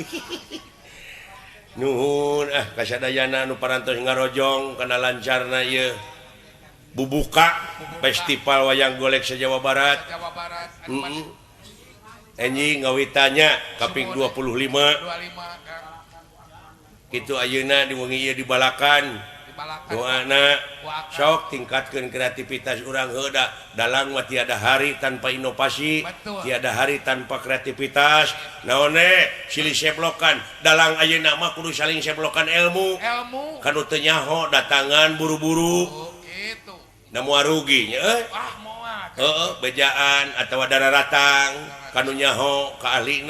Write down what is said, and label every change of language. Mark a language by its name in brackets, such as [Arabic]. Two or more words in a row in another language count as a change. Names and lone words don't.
[Sundanese] Nuhun kasadayana nu parantos ngarojong kana lancarna ieu bubuka festival wayang golek se-Jawa Barat. Jawa Barat. Enjing ngawitanya kaping 25. 25 Kang. Kitu ayeuna di wengi ieu dibalakan. Doana sok tingkatkeun kreativitas urang heuda. Dalang mah [Indonesian] tiada hari tanpa inovasi. [Sundanese] Betul. [Indonesian] Tiada hari tanpa kreativitas. [Sundanese] Naon silih seblokan. Dalang ayeuna mah kudu saling seblokan ilmu. Kanu teu nyaho datangan buru-buru. Gitu. Da moal rugi nya Moal. Heeh, bejaan atawa dararatang kanu nyaho ka ahlina.